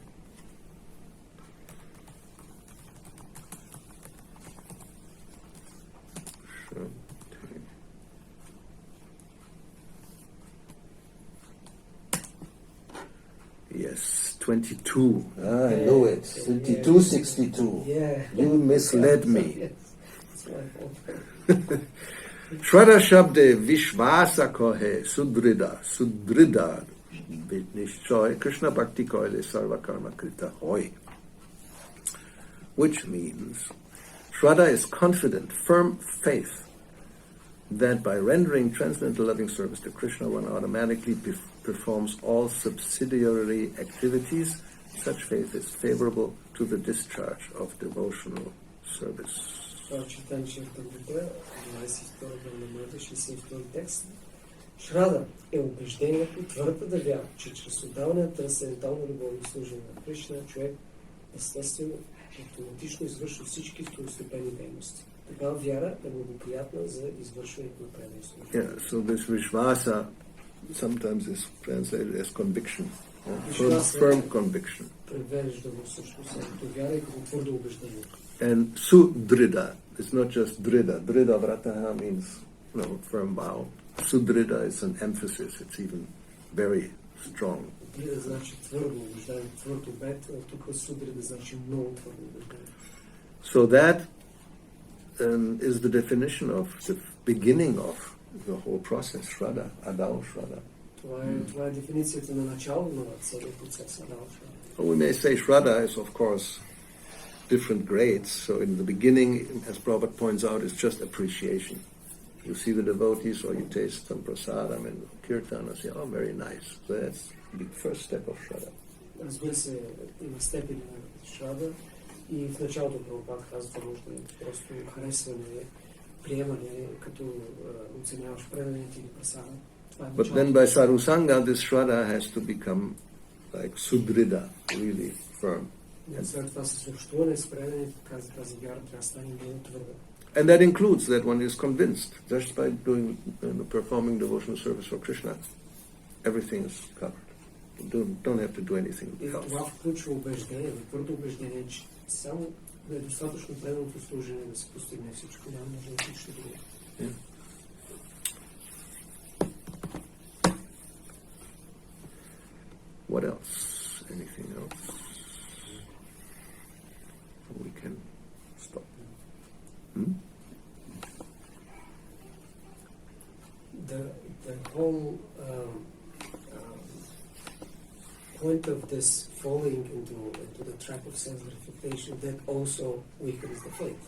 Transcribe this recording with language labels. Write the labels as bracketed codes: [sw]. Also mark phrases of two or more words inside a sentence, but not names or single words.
[en] Yes, 22. I know it. 22, 62. Yeah. You misled me. Yes. That's my fault. [bn] শ্রদ্ধা শব্দে বিশ্বাস কহে সুদৃঢ় নিশ্চয় কৃষ্ণ ভক্তি কৈলে সর্ব কর্ম কৃত হয়. [en] Which means Shraddha is confident, firm faith that by rendering transcendental loving service to Krishna, one automatically performs all subsidiary activities. Such faith is favorable to the discharge of devotional service. [bg] Това читам, че в Тъмбута, 22 глава, 62 текст. Шрада е убеждението, твърдата вяра, че чрез отдаване на трансцендентално любовно служение на Кришна, човек естествено автоматично извършва всички второстепенни дейности. Такава вяра е благоприятна за извършването на преданно служение. [en] Yeah, so this Vishvasa sometimes is translated as conviction, Vishvasa firm conviction. [bg] Превеждано всъщност като вяра и като твърдо убеждение. [en] And sudrida, it's not just drida. [sa] दृढ व्रतः [en] means, firm vow. Sudrida is an emphasis, it's even very strong. [bg] Дрида значи твърдо убеждение, твърд обет, а тук судрида значи много твърдо убеждение. [en] So that is the definition of the beginning of the whole process, [sa] श्रद्धा, आदौ श्रद्धा. [bg] Това е дефиницията на начало на целият процес, [sa] आदौ श्रद्धा. [en] Well, we may say Shraddha is, of course, different grades. So in the beginning, as Prabhupada points out, it's just appreciation. You see the devotees or you taste some prasadam and kirtan and say, oh, very nice. So that's the first step of Shraddha. [bg] Разбира се, има степени на Шрада и в началото Прабхупад казва, може да е просто харесване, приемане, като оценяваш преданите или прасада. [en] But then by Sarusanga, this Shraddha has to become like Sudrida, really firm. [bg] След това с общуване с преданите, тази вяра трябва да стане много твърда. [en] And that includes that one is convinced just by doing, performing devotional service for Krishna. Everything is covered. Don't have to do anything [bg] И [en] else. [bg] това включва убеждение, твърдо убеждение, че само да е достатъчно преданото служение да се постигне всичко, няма нужда да всичко друго. [en] Yeah. What else? Anything else? We can stop. The whole point of this falling into the trap of sense gratification, that also weakens the faith.